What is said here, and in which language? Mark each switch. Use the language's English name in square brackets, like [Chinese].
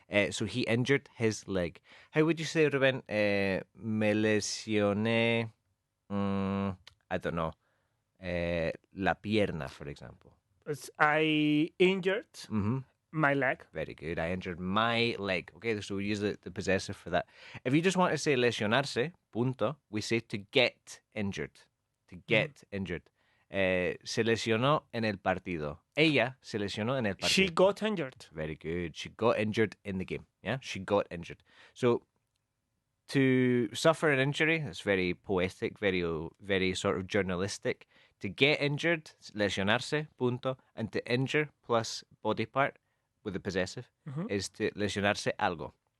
[English] So he injured his leg. How would you say, Rubén? [Spanish] Me lesioné, [English] I don't know, [Spanish] la pierna, [English] for example. I injured my leg. Very good. I injured my leg. Okay, so we use the possessive for that. If you just want to say [Spanish] lesionarse, punto, [English] we say to get injured. To get injured. [Spanish] Se lesionó en el partido. Ella se lesionó en el partido. [English] She got injured. Very good. She got injured in the game. Yeah, she got injured. So to suffer an injury, that's very poetic, very sort of journalistic. To get injured, [Spanish] lesionarse, punto, [English] and to injure plus body part with the possessive is to [Spanish] lesionarse algo.